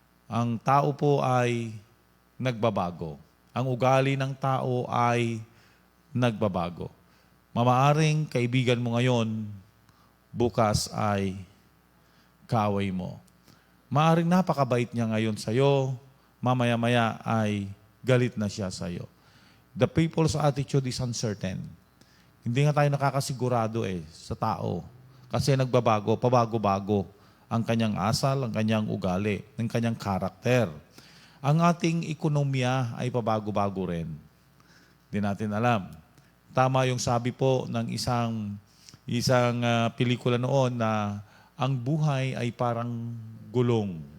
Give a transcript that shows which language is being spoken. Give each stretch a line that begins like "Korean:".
Filipino: Ang tao po ay nagbabago. Ang ugali ng tao ay nagbabago. Mamaaring kaibigan mo ngayon, bukas ay kaaway mo. Maaring napakabait niya ngayon sa'yo, mamaya-maya ay galit na siya sa'yo.
English: The people's attitude is uncertain.
Filipino: Hindi nga tayo nakakasigurado sa tao. Kasi nagbabago, pabago-bago ang kanyang asal, ang kanyang ugali, ang kanyang karakter. Ang ating ekonomiya ay pabago-bago rin. Hindi natin alam. Tama yung sabi po ng isang pelikula noon na ang buhay ay parang gulong.